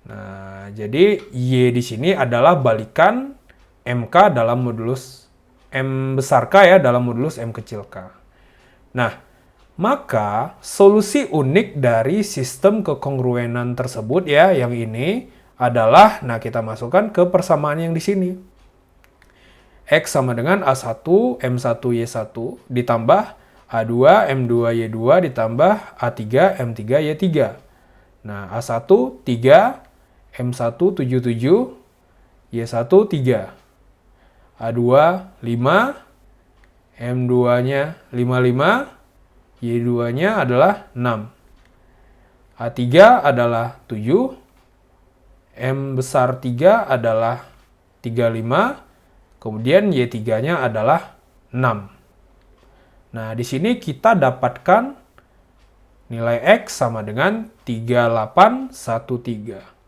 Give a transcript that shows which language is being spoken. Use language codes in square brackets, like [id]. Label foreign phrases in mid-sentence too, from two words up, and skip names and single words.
[id] Nah, jadi Y di sini adalah balikan MK dalam modulus M besar K ya, dalam modulus M kecil K. Nah, maka solusi unik dari sistem kekongruenan tersebut ya, yang ini adalah, nah kita masukkan ke persamaan yang di sini. X sama dengan A1, M1, Y1 ditambah A2, M2, Y2 ditambah A3, M3, Y3. Nah, A1, 3, M1, 77, Y1, 3. A2, 5, M2-nya 55, Y2-nya adalah 6. A3 adalah 7, M besar 3 adalah 35, kemudian Y3-nya adalah 6. Nah, di sini kita dapatkan nilai X sama dengan 3813.